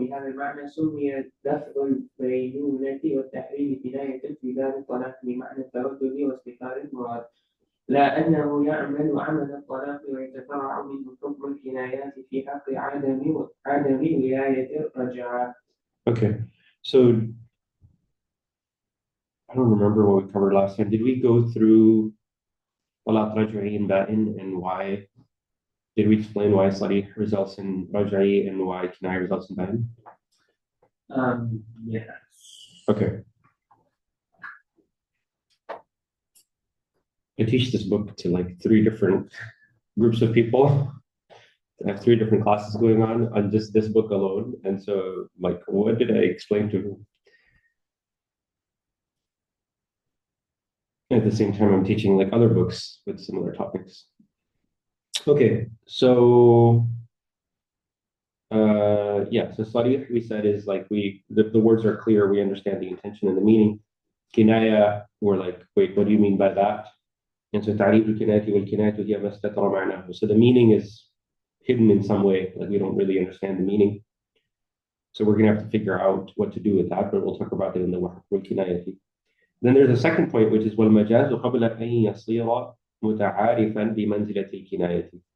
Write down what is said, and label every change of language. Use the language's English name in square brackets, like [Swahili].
[Arabic] لهذا المعنى سمي دفع البينونة والتحريم كناية في باب الطلاق بمعنى التردد واستقرار المراد، لا أنه يعمل عمل الطلاق ويتفرع منه حكم الكنايات في حق عدم ولاية الرجعة. [English] Okay, so I don't remember what we covered last time. Did we go through Walat Raj'i and Ba'in and why? Did we explain why Sadi results in Raj'i and why Kinaya results in Ba'in? Yes. Okay. I teach this book to like 3 different groups of people. I have 3 different classes going on just this book alone. And so, like, what did I explain to them? At the same time, I'm teaching like other books with similar topics. Okay, so so Sarih, we said, is like the words are clear, we understand the intention and the meaning. Kinaya, we're like, wait, what do you mean by that? And so [Arabic] تعريف الكناية والكناية هي ما استتر معناه. [English] So the meaning is hidden in some way, like we don't really understand the meaning. So we're gonna have to figure out what to do with that, but we'll talk about it in the والكناية. Then there's a second point, which is [Arabic] والمجاز قبل أن يصير متعارفا بمنزلة الكناية.